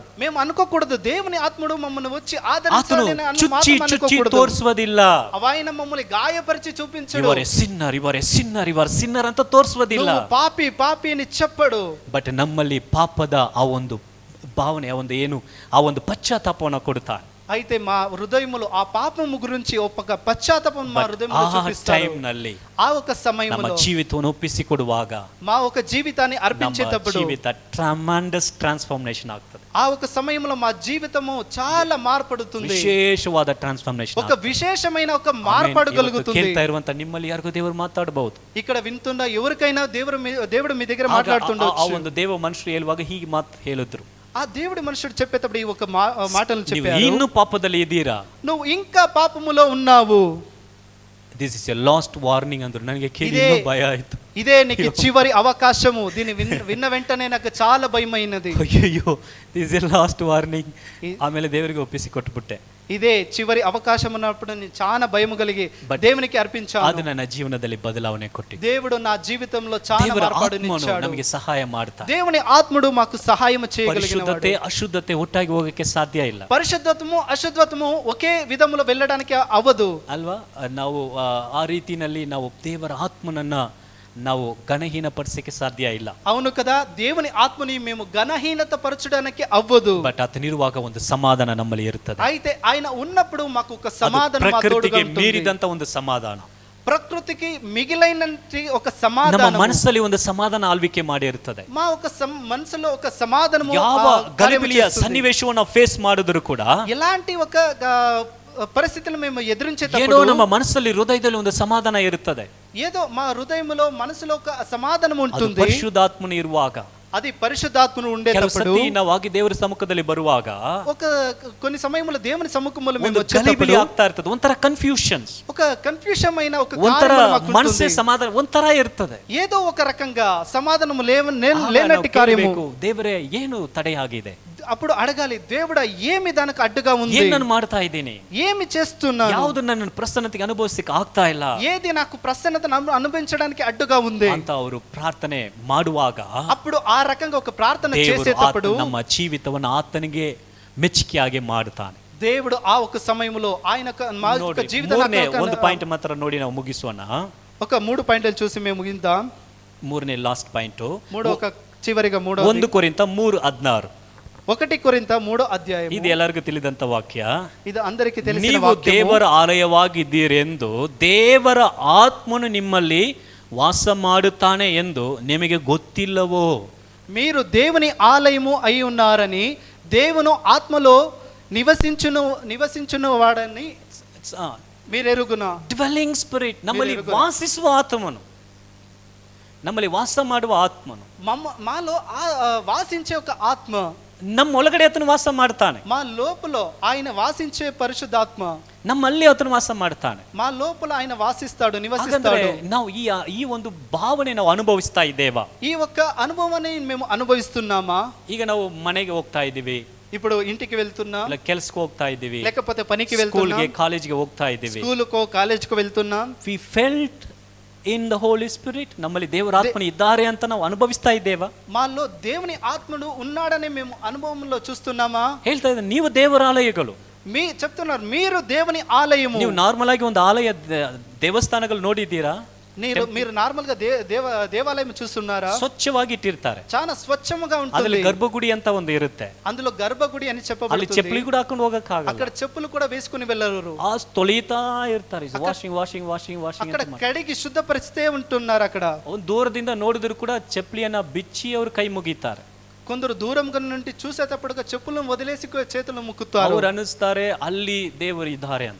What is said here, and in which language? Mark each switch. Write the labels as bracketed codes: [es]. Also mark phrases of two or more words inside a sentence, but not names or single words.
[te] మేము అనుకోకూడదు దేవుని ఆత్మడు మమ్మల్ని వచ్చి [kn] ಆತನು [te] ఆదరించాలని [kn] ಚುಚ್ಚಿ ತೋರಿಸುವುದಿಲ್ಲ. [te] ఆయన మమ్మల్ని గాయపరిచి చూపించడు. [kn] ಇವರೇ ಸಿನ್ನರ್ ಅಂತ ತೋರಿಸುವುದಿಲ್ಲ. [te] పాపి అని చెప్పడు. [kn] ಬಟ್ ನಮ್ಮಲ್ಲಿ ಪಾಪದ ಆ ಒಂದು ಭಾವನೆ, ಆ ಒಂದು ಪಶ್ಚಾತ್ತಾಪವನ್ನು ಕೊಡುತ್ತಾನೆ. [te] అయితే మా హృదయములో ఆ పాపము గురించి ఒక పశ్చాత్తాపం మా హృదయంలో చూపిస్తాడు. [kn] ನಲ್ಲಿ [te] ఆ ఒక సమయంలో [kn] ನಮ್ಮ ಜೀವಿತವನ್ನು ಒಪ್ಪಿಸಿಕೊಡುವಾಗ [te] మా ఒక జీవితాన్ని అర్పించేటప్పుడు [kn] ಜೀವಿತ [en] tremendous transformation [kn] ಆಗ್ತದೆ. [te] ఆ ఒక సమయంలో మా జీవితము చాలా మార్పడుతుంది. [kn] ವಿಶೇಷವಾದ ಟ್ರಾನ್ಸ್ಫಾರ್ಮೇಷನ್, [te] ఒక విశేషమైన ఒక మార్పడగలుగుతుంది. [kn] ಕೇಳ್ತಾ ಇರುವಂತ ನಿಮ್ಮಲ್ಲಿ ಯಾರಿಗೂ ದೇವರು ಮಾತಾಡಬಹುದು. [te] ఇక్కడ వింటున్న ఎవరికైనా దేవుడు మీ దగ్గర మాట్లాడుతుండొచ్చు. [kn] ಆ ಒಂದು ದೇವ ಮನುಷ್ಯರು ಹೇಳುವಾಗ ಹೀಗೆ ಮಾತು ಹೇಳಿದ್ರು. [te] ఆ దేవుడి మనుషుడు చెప్పేటప్పుడు ఈ ఒక మాటలు చెప్పారు, [kn] ಇನ್ನು ಪಾಪದಲ್ಲಿ ಇದ್ದೀರಾ, [te] నువ్వు ఇంకా పాపములో ఉన్నావు. [en] this is a last warning [kn] ಅಂದ್ರು. ನನಗೆ ಕೇಳಿ ಭಯ ಆಯ್ತು. [te] ఇదే నీకు చివరి అవకాశము. దీన్ని విన్న వెంటనే నాకు చాలా భయమైనది. [kn] ಅಯ್ಯೋ, [en] this is a last warning. [kn] ಆಮೇಲೆ ದೇವರಿಗೆ ಒಪ್ಪಿಸಿ ಕೊಟ್ಬಿಟ್ಟೆ. [te] ఇదే చివరి అవకాశం ఉన్నప్పుడు నేను చాలా భయం కలిగి దేవునికి అర్పించాను. [kn] ಅದು ನನ್ನ ಜೀವನದಲ್ಲಿ ಬದಲಾವಣೆ ಕೊಟ್ಟಿದೆ. [te] దేవుడు నా జీవితంలో చాలా మార్పునిచ్చాడు. [kn] ನಮಗೆ ಸಹಾಯ ಮಾಡ್ತಾನೆ. [te] దేవుని ఆత్ముడు మాకు సహాయం చేయగలిగినవాడు. [kn] ಪರಿಶುದ್ಧತೆ ಅಶುದ್ಧತೆ ಒಟ್ಟಾಗಿ ಹೋಗಕ್ಕೆ ಸಾಧ್ಯ ಇಲ್ಲ. [te] పరిశుద్ధత్వము అశుద్ధత్వము ఒకే విధములో వెళ్ళడానికి అవ్వదు [kn] ಅಲ್ವಾ? ನಾವು ಆ ರೀತಿನಲ್ಲಿ ನಾವು ದೇವರ ಆತ್ಮನನ್ನ ನಾವು ಘನಹೀನ ಪಡಿಸಕ್ಕೆ ಸಾಧ್ಯ ಇಲ್ಲ. [te] అవును కదా, దేవుని ఆత్మని మేము ఘనహీనత పరచడానికి అవ్వదు. [kn] ಬಟ್ ಆತನಿರುವಾಗ ಒಂದು ಸಮಾಧಾನ ನಮ್ಮಲ್ಲಿ ಇರುತ್ತದೆ. [te] అయితే ఆయన ఉన్నప్పుడు మాకు ఒక సమాధానం [kn] ಪ್ರಕೃತಿಗೆ ಮೀರಿದಂತ ಒಂದು ಸಮಾಧಾನ, [te] ప్రకృతికి మిగిలినంటి ఒక సమాధానం [kn] ನಮ್ಮ ಮನಸ್ಸಲ್ಲಿ ಒಂದು ಸಮಾಧಾನ ಆಳ್ವಿಕೆ ಮಾಡಿ ಇರುತ್ತದೆ. [te] మా ఒక మనసులో ఒక సమాధానము [kn] ಯಾವ ಗಲಿಬಿಲಿಯ ಸನ್ನಿವೇಶವನ್ನು ಫೇಸ್ ಮಾಡಿದ್ರು ಕೂಡ, [te] ఎలాంటి ఒక పరిస్థితులు మేము [kn] ಏನೋ [te] ఎదురించేటప్పుడు [kn] ನಮ್ಮ ಮನಸ್ಸಲ್ಲಿ ಹೃದಯದಲ್ಲಿ ಒಂದು ಸಮಾಧಾನ ಇರುತ್ತದೆ. [te] ఏదో మా హృదయంలో మనసులో ఒక సమాధానం ఉంటుంది. [kn] ಪರಿಶುದ್ಧಾತ್ಮನು ಇರುವಾಗ, [te] అది పరిశుద్ధాత్మను ఉండేటప్పుడు, [kn] ನಾವು ಆಗಿ ದೇವರ ಸಮ್ಮುಖದಲ್ಲಿ ಬರುವಾಗ [te] ఒక కొన్ని సమయములో దేవుని సముఖములో మేము [kn] ಒಂದು ಗಲಿಬಿಲಿ ಆಗ್ತಾ ಇರ್ತದೆ. ಒಂಥರ ಕನ್ಫ್ಯೂಷನ್ಸ್, [te] ఒక కన్ఫ్యూషన్ అయిన ఒక [kn] ಒಂಥರ [te] కార్యము మాకు [kn] ಮನಸ್ಸೇ [te] ఉంటుంది. [kn] ಸಮಾಧಾನ ಒಂಥರ ಇರ್ತದೆ. [te] ఏదో ఒక రకంగా సమాధానము లేనట్టి కార్యము. [kn] ದೇವರೇ, ಏನು ತಡೆಯಾಗಿದೆ? [te] అప్పుడు అడగాలి, దేవుడా ఏమి దానికి అడ్డుగా ఉంది? [kn] ಏನ್ ನಾನು ಮಾಡ್ತಾ ಇದ್ದೀನಿ? [te] ఏమి చేస్తున్నాను? [kn] ಯಾವುದು ನನ್ನ ಪ್ರಸನ್ನತೆಗೆ ಅನುಭವಿಸಕ್ಕೆ ಆಗ್ತಾ ಇಲ್ಲ? [te] ఏది నాకు ప్రసన్నతను అనుభవించడానికి అడ్డుగా ఉంది [kn] ಅಂತ ಅವರು ಪ್ರಾರ್ಥನೆ ಮಾಡುವಾಗ, [te] అప్పుడు ఆ రకంగా ఒక ప్రార్థన [kn] ದೇವರು [te] చేసేటప్పుడు [kn] ನಮ್ಮ ಜೀವಿತವನ್ನು ಆತನಿಗೆ ಮೆಚ್ಚುಗೆಯಾಗಿ ಮಾಡುತ್ತಾನೆ. [te] దేవుడు ఆ ఒక సమయంలో ఆయన మా యొక్క [kn] ಮೂರನೇ ಒಂದು [te] జీవిత [kn] ಪಾಯಿಂಟ್ ಮಾತ್ರ ನೋಡಿ ನಾವು ಮುಗಿಸೋಣ. [te] ఒక 3 పాయింట్లు చూసి మేము ముగిద్దాం. [kn] ಮೂರನೇ [en] last point [te] చివరిగా [kn] 1 ಕೊರಿಂಥ 3:16. [te] 1 కొరింథ 3వ అధ్యాయం. [kn] ಇದು ಎಲ್ಲರಿಗೂ ತಿಳಿದಂತ ವಾಕ್ಯ. [te] ಇದು అందరికీ తెలిసిన [kn] ನೀವು [te] వాక్యము. [kn] ದೇವರ ಆಲಯವಾಗಿದ್ದೀರೆಂದು ದೇವರ ಆತ್ಮನು ನಿಮ್ಮಲ್ಲಿ ವಾಸ ಮಾಡುತ್ತಾನೆ ಎಂದು ನಿಮಗೆ ಗೊತ್ತಿಲ್ಲವೋ? [te] మీరు దేవుని ఆలయము అయి ఉన్నారని దేవుని ఆత్మలో నివసించును వాడని మీరెరుగునా? [en] dwelling spirit, [kn] ನಮ್ಮಲ್ಲಿ ವಾಸಿಸುವ ಆತ್ಮನು, ನಮ್ಮಲ್ಲಿ ವಾಸ ಮಾಡುವ ಆತ್ಮನು, [te] మాలో వాసించే ఒక ఆత్మ, [kn] ನಮ್ಮ ಒಳಗಡೆ ಆತನು ವಾಸ ಮಾಡ್ತಾನೆ. [te] మా లోపల ఆయన వాసించే పరిశుద్ధాత్మ [kn] ನಮ್ಮಲ್ಲಿ ಆತನು ವಾಸ ಮಾಡ್ತಾನೆ. [te] మా లోపల ఆయన వాసిస్తాడు, నివసిస్తాడు. [kn] ನಾವು ಈ ಒಂದು ಭಾವನೆ ನಾವು ಅನುಭವಿಸ್ತಾ ಇದ್ದೇವಾ? [te] ఈ ఒక్క అనుభవాన్ని మేము అనుభవిస్తున్నామా? [kn] ಈಗ ನಾವು ಮನೆಗೆ ಹೋಗ್ತಾ ಇದ್ದೀವಿ, [te] ఇప్పుడు ఇంటికి వెళ్తున్నా, [kn] ಇಲ್ಲ ಕೆಲಸಕ್ಕೆ ಹೋಗ್ತಾ ಇದ್ದೀವಿ, [te] లేకపోతే పనికి [kn] ಸ್ಕೂಲ್ಗೆ [te] వెళ్తున్నా, [kn] ಕಾಲೇಜ್ಗೆ ಹೋಗ್ತಾ ಇದ್ದೀವಿ. [te] స్కూలుకో కాలేజ్కో వెళ్తున్నా. [en] we felt in the Holy Spirit, [kn] ನಮ್ಮಲ್ಲಿ ದೇವರ ಆತ್ಮನು ಇದ್ದಾರೆ ಅಂತ ನಾವು ಅನುಭವಿಸ್ತಾ ಇದ್ದೇವಾ? [te] మాలో దేవుని ఆత్మను ఉన్నాడని మేము అనుభవంలో చూస్తున్నామా? [kn] ಹೇಳ್ತಾ ಇದ್ದಾರೆ, ನೀವು ದೇವರ ಆಲಯಗಳು. [te] చెప్తున్నారు మీరు దేవుని ఆలయము. [kn] ನೀವು ನಾರ್ಮಲ್ ಆಗಿ ಒಂದು ಆಲಯ ದೇವಸ್ಥಾನಗಳು ನೋಡಿದ್ದೀರಾ? [te] మీరు నార్మల్ గా దేవాలయం చూస్తున్నారా? [kn] ಸ್ವಚ್ಛವಾಗಿ ಇಟ್ಟಿರ್ತಾರೆ, [te] చాలా స్వచ్ఛంగా ఉంటుంది. [kn] ಅದ್ರಲ್ಲಿ ಗರ್ಭಗುಡಿ ಅಂತ ಒಂದು ಇರುತ್ತೆ, [te] అందులో గర్భగుడి అని [kn] ಅಲ್ಲಿ [te] చెప్పబడుతుంది. [kn] ಚಪ್ಪಲಿ ಕೂಡ ಹಾಕೊಂಡು ಹೋಗಕ್ಕಾಗಲ್ಲ, [te] అక్కడ చెప్పులు కూడా వేసుకుని వెళ్ళరు. [kn] ಆ ತೊಳಿತಾ ಇರ್ತಾರೆ, [en] washing washing washing washing [te] అక్కడ కడిగి శుద్ధపరిస్తే ఉంటున్నారు. అక్కడ [kn] ಒಂದು ದೂರದಿಂದ ನೋಡಿದ್ರು ಕೂಡ ಚಪ್ಪಲಿಯನ್ನ ಬಿಚ್ಚಿ ಅವರು ಕೈ ಮುಗಿತಾರೆ. [te] కొందరు దూరంగా నుండి చూసేటప్పుడుగా చెప్పులను వదిలేసి చేతులు ముక్కుతారు. [kn] ಅವರು ಅನ್ನಿಸ್ತಾರೆ ಅಲ್ಲಿ ದೇವರು ಇದ್ದಾರೆ ಅಂತ.